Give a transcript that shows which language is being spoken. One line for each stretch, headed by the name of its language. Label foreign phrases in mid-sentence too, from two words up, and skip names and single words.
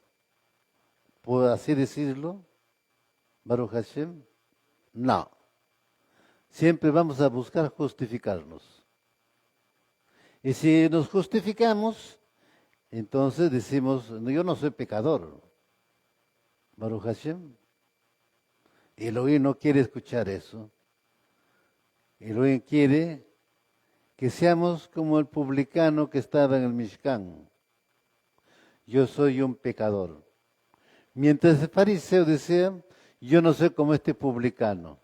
Spanish: ¿Por así decirlo?
Hebrew: ברוך השם.
Spanish: No. Siempre vamos a buscar justificarnos. Y si nos justificamos, entonces decimos, "No, yo no soy pecador".
Hebrew: ברוך השם.
Spanish: Elohim no quiere escuchar eso. Elohim quiere que seamos como el publicano que estaba en el Mishkan. Yo soy un pecador. Mientras el fariseo decía, yo no soy como este publicano.